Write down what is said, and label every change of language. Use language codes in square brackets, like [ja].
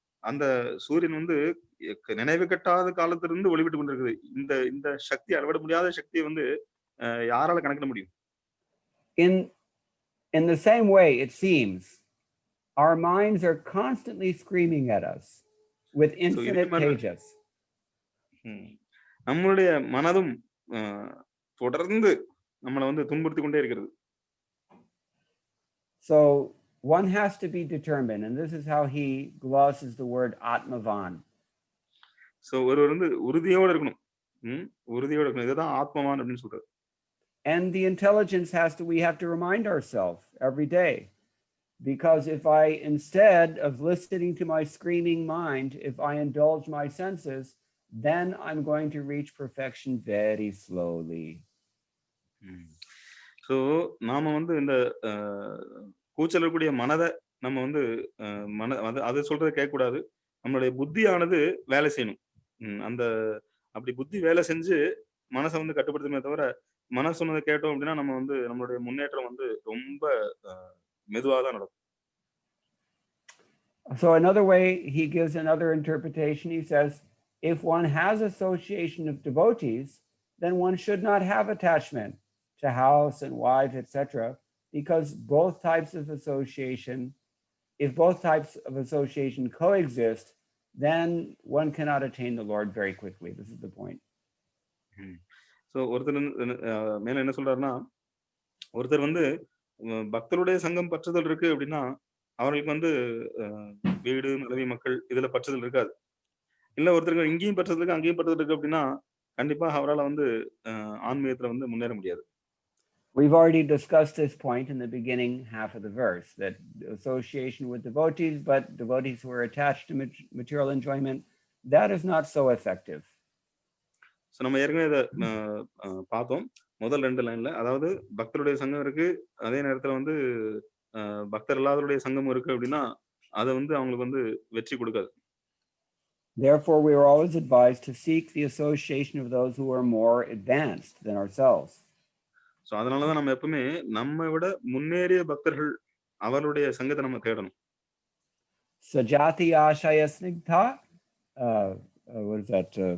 [ta] அந்த சூரியன் வந்து நினைவு கட்டாத காலத்திலிருந்து ஒளிவிட்டு கொண்டிருக்குது. இந்த சக்தி, அளவிட முடியாத சக்தியை வந்து யாரால கணக்கிட முடியும்? [en] In the same way, it seems our minds are constantly screaming at us with infinite pages. [ta] நம்மளுடைய மனதும் தொடர்ந்து நம்மளை வந்து துன்புறுத்தி கொண்டே இருக்கிறது. [en] So one has to be determined, and this is how he glosses the word atmavan. [ta] So ஒருவர் வந்து உறுதியோட இருக்கணும். உறுதியோட இருக்கணும். இதுதான் ஆத்மவான் அப்படின்னு சொல்றாரு. [en] And the intelligence we have to remind ourselves every day. Because if I, instead of listening to my screaming mind, if I indulge my senses, then I'm going to reach perfection very slowly. [ta] So நாம வந்து இந்த கூச்சலக்கூடிய மனதை நம்ம வந்து அது சொல்றதை கேட்கக்கூடாது. நம்மளுடைய புத்தியானது வேலை செய்யணும். அப்படி புத்தி வேலை செஞ்சு மனசை வந்து கட்டுப்படுத்துமே தவிர, மனசு சொன்னதை கேட்டோம் அப்படின்னா நம்ம வந்து நம்மளுடைய முன்னேற்றம் வந்து ரொம்ப மெதுவாக தான் நடக்கும். [en] So another way, he gives another interpretation. He says, if one has association of devotees, then one should not have attachment to house and wife, etc., because both types of association, if both types of association coexist, then one cannot attain the Lord very quickly. This is the point. [ta] So ஒருத்தர் மேல என்ன சொல்றாருன்னா, ஒருத்தர் வந்து பக்தருடைய சங்கம் பற்றுதல் இருக்கு அப்படின்னா அவர்களுக்கு வந்து வீடு, மனைவி, மக்கள் இதுல பற்றுதல் இருக்காது. இல்ல ஒருத்தருக்கு இங்கேயும் பற்றுதல் இருக்கு, அங்கேயும் பற்றுதல் இருக்கு அப்படின்னா கண்டிப்பா அவரால் வந்து ஆன்மீகத்துல வந்து முன்னேற முடியாது. [en] We've already discussed this point in the beginning half of the verse, that association with devotees, but devotees who are attached to material enjoyment, that is not so effective. [ta] So நம்ம ஏற்கனவே இதை பார்த்தோம் முதல் 2 லைன்ல. அதாவது பக்தருடைய சங்கம் இருக்கு, அதே நேரத்துல வந்து பக்தர் இல்லாதவருடைய சங்கம் இருக்கு அப்படின்னா அதை வந்து அவங்களுக்கு வந்து வெற்றி கொடுக்காது. [en] Therefore, we are always advised to seek the association of those who are more advanced than ourselves. [ta] So அதனாலதான் நம்ம எப்பவுமே நம்ம விட முன்னேறிய பக்தர்கள் அவருடைய சங்கத்தை நம்ம தேடணும். [sa] Sajati ashaya snigdha, [en] what is that?